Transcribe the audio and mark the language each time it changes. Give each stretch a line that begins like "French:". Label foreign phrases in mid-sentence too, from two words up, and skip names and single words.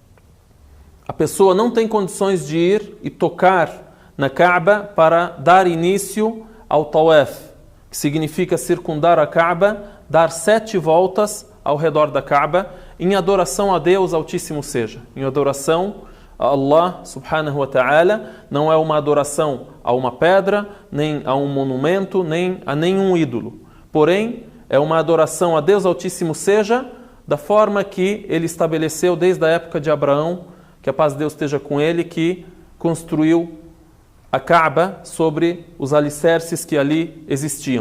Portuguese: A pessoa não tem condições de ir e tocar na Kaaba para dar início ao Tawaf, que significa circundar a Kaaba, dar 7 voltas ao redor da Kaaba, em adoração a Deus Altíssimo seja, em adoração a
Arabic: الله سبحانه وتعالى.
Portuguese: Não é uma adoração a uma pedra, nem a um monumento, nem a nenhum ídolo. Porém, é uma adoração a Deus Altíssimo seja, da forma que Ele estabeleceu desde a época de Abraão, que a paz de Deus esteja com ele, que construiu a Kaaba sobre os alicerces que ali existiam.